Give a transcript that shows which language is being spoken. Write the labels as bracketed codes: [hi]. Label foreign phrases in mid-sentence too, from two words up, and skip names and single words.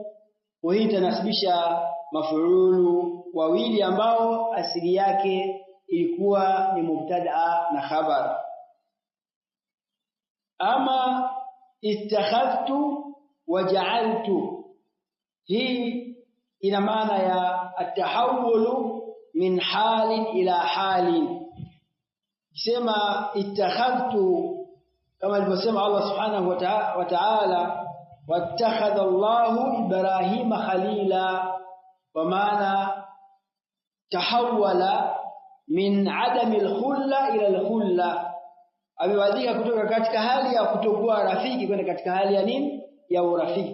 [sw] Kwa hii tanasibisha maf'ulu wawili ambao asili yake ilikuwa ni mubtada na khabar. [ar] أما اتخذت وجعلت, [sw] hii ina maana ya [ar] التحول من حال إلى حال. [sw] Sema ittakhadhtu kama alivyosema Allah [ar] سبحانه وتعالى, واتخذ الله إبراهيم خليلا, [sw] kwa maana [ar] تحول من عدم الخلة إلى الخلة, [sw] amewadhika kutoka katika hali ya kutokuwa rafiki kwenda katika hali ya nini, ya urafiki.